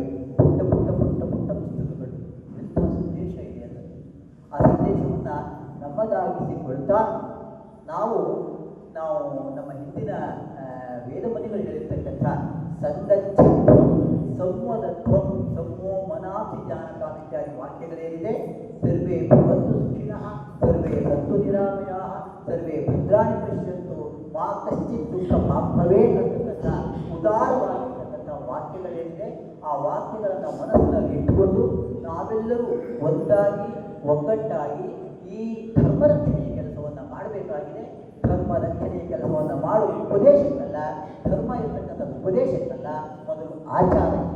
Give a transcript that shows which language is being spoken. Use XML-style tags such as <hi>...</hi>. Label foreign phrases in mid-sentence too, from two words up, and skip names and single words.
<kn>ಪುಟ್ಟ ಪುಸ್ತಕಗಳು ಎಂತಹ ಸಂದೇಶ ಇದೆ ಅಂತ ಆ ಸಂದೇಶವನ್ನು ನಮ್ಮದಾಗಿಸಿಕೊಳ್ತಾ ನಾವು ನಮ್ಮ ಹಿಂದಿನ ವೇದಮುನಿಗಳು ಹೇಳಿರ್ತಕ್ಕಂಥ</kn> <sa>ಸಂಗಚ್ಛತ್ವಂ, ಸಂವದತ್ವಂ, ಸಮೋ ಮನಾಪಿ ಜ್ಞಾನಕಾಮ</sa> <kn>ಇತ್ಯಾದಿ ವಾಕ್ಯಗಳೇನಿದೆ,</kn> <sa>ಸರ್ವೇ ಭವಂತು ಸುಖಿನಃ, ಸರ್ವೇ ಸಂತು ನಿರಾಮಯಾಃ, ಸರ್ವೇ ಭದ್ರಾಣಿ ಪಶ್ಯಂತು, ಮಾ ಕಶ್ಚಿತ್ ದುಃಖ ಭವೇತ್</sa> <kn>ಅಂತಕ್ಕಂಥ ಉದಾರವಾಗಿರ್ತಕ್ಕಂಥ ವಾಕ್ಯಗಳೇನಿದೆ, ಆ ವಾಕ್ಯಗಳನ್ನು ಮನಸ್ಸಿನಲ್ಲಿ ಇಟ್ಟುಕೊಂಡು ನಾವೆಲ್ಲರೂ ಒಂದಾಗಿ ಒಗ್ಗಟ್ಟಾಗಿ ಈ ಧರ್ಮರಕ್ಷಣೆಯ ಕೆಲಸವನ್ನು ಮಾಡಬೇಕಾಗಿದೆ. ಧರ್ಮ ರಕ್ಷಣೆಯ ಕೆಲಸವನ್ನು ಮಾಡುವ ಉಪದೇಶಕ್ಕಲ್ಲ, ಧರ್ಮ ಇರ್ತಕ್ಕಂಥ ಉಪದೇಶಕ್ಕಲ್ಲ, ಮೊದಲು ಆಚಾರಕ್ಕೆ.</kn>